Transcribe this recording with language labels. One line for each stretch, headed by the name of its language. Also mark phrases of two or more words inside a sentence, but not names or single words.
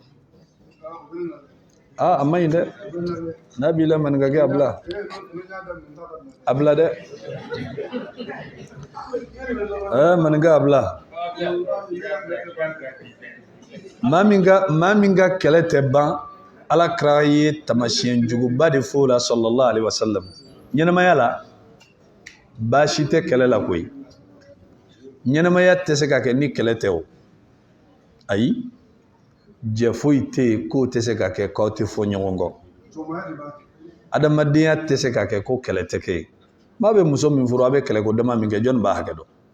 Bambara: a man ɲi dɛ n'a b'i la maninkakɛ a bila dɛ maninkɛ a bila maa min ka kɛlɛ tɛ ban Alakira ye tamasiyɛn juguba de fɔ o la
Arabic: صلى الله عليه وسلم
Bambara: ɲɛnamaya la baasi tɛ kɛlɛ la koyi ɲɛnamaya tɛ se ka kɛ ni kɛlɛ tɛ o ayi jɛ foyi tɛ yen k'o tɛ se ka kɛ k'aw tɛ fɔ ɲɔgɔn kɔ adamadenya tɛ se ka kɛ ko kɛlɛ tɛ kɛ yen maa bɛ muso min furu a bɛ kɛlɛ ko dama min kɛ jɔnni b'a hakɛ dɔn